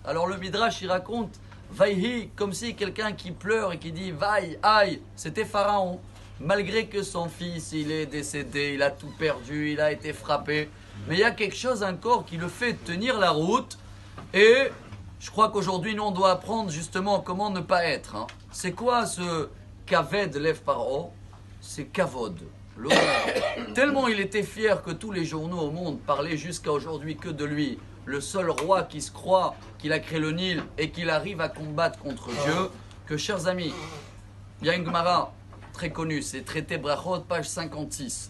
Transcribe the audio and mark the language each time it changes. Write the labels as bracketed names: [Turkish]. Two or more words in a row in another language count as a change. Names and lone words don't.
[French] Alors le Midrash il raconte Vayehi comme si quelqu'un qui pleure et qui dit Vaille, aïe, c'était Pharaon. Malgré que son fils il est décédé, il a tout perdu, il a été frappé. Mais il y a quelque chose encore qui le fait tenir la route et je crois qu'aujourd'hui, nous, on doit apprendre justement comment ne pas être. C'est quoi ce [Hebrew] כבד לב פרעה? [French] C'est kavod, l'honneur. Tellement il était fier que tous les journaux au monde parlaient jusqu'à aujourd'hui que de lui. Le seul roi qui se croit qu'il a créé le Nil et qu'il arrive à combattre contre Dieu. Que, chers amis, il y a une Gemara très connue, c'est Traité Brachot, page 56.